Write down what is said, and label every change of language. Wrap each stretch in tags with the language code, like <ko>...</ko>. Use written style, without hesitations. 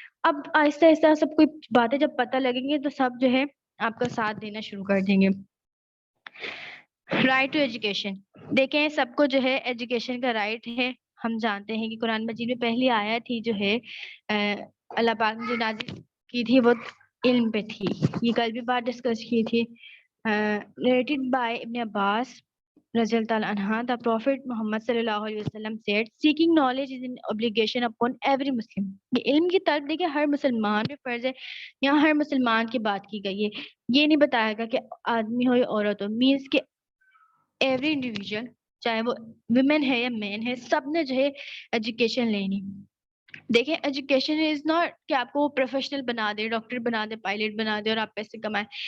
<ur>اب آہستہ آہستہ سب کچھ باتیں جب پتہ لگیں گے تو سب جو ہے آپ کا ساتھ دینا شروع کر دیں گے. رائٹ ٹو ایجوکیشن, دیکھیں سب کو جو ہے ایجوکیشن کا رائٹ ہے. ہم جانتے ہیں کہ قرآن مجید میں پہلی آیت تھی جو ہے اللہ پاک نے جو نازل کی تھی وہ علم پہ تھی. یہ کل بھی بات ڈسکس کی تھی.</ur> <en>narrated by Ibn Abbas رضی اللہ تعالیٰ عنہ, the Prophet Muhammad صلی اللہ علیہ وسلم said, seeking knowledge is an obligation upon every Muslim.</en> <ur>یہ علم کی طلب دیکھیں ہر مسلمان پہ فرض ہے. یہاں ہر مسلمان کی بات کی گئی ہے, یہ نہیں بتایا گا کہ آدمی ہو یا عورت ہو, مینس کہ ایوری انڈیویجول چاہے وہ ویمن ہے یا مین ہے، سب نے جو ہے ایجوکیشن لینی. دیکھیں ایجوکیشن از ناٹ کہ آپ کو پروفیشنل بنا دے، ڈاکٹر بنا دے، پائلٹ بنا دے اور آپ پیسے کمائیں.</ur>